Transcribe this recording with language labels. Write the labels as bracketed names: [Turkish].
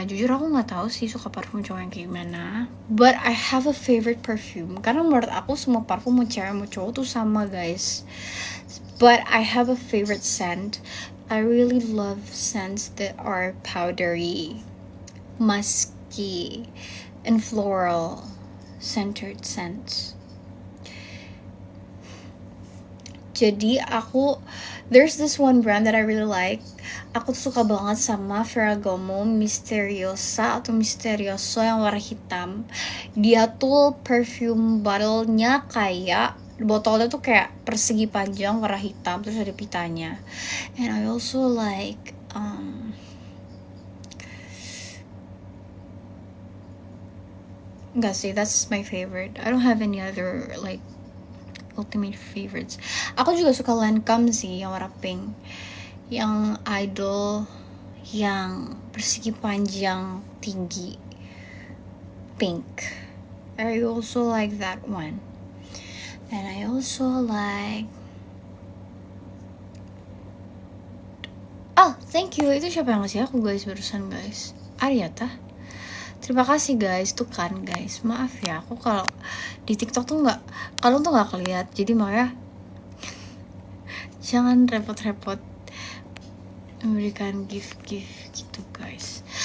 [Indonesian] Jujur aku nggak tahu sih suka parfum cowok yang kayak gimana. [English] But I have a favorite perfume. [Indonesian] Karena menurut aku semua parfum mau cewek mau cowok tuh sama guys. [English] But I have a favorite scent. I really love scents that are powdery, musky, and floral centered scents. [Indonesian] Jadi [English] there's this one brand that I really like. [Indonesian] Aku tuh suka banget sama Ferragamo Misteriosa atau Misterioso yang warna hitam. Dia tuh perfume bottle-nya kayak botolnya tuh kayak persegi panjang warna hitam terus ada pitanya. [English] And I also like [Indonesian] enggak sih, [English] that's my favorite. I don't have any other like ultimate favorites. [Indonesian] Aku juga suka Lancome sih yang warna pink, yang idol, yang persegi panjang tinggi pink. [English] I also like that one. And I also like thank you. [Indonesian] Itu siapa yang ngasih aku guys barusan guys? Ariata. Terima kasih guys, tuh kan guys. Maaf ya, aku kalau di TikTok tuh kalian tuh nggak keliat. Jadi makanya jangan repot-repot memberikan gift gitu guys.